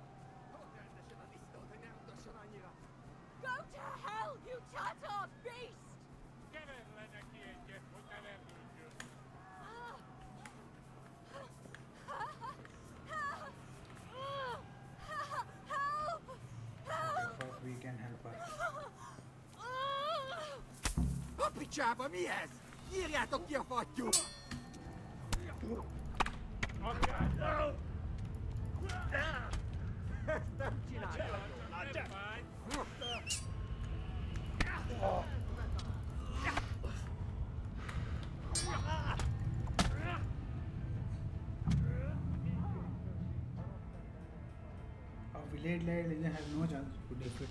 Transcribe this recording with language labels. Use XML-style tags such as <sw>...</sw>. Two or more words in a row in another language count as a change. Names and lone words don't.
<en>Go to hell, you Tatar beast! Help! Okay, first we can help her.</en> <hu>Picsába mi ez? Írjátok ki a fattyút! Ezt nem csinálja jól,</hu> <en>A village legend has no chance to defeat.</en>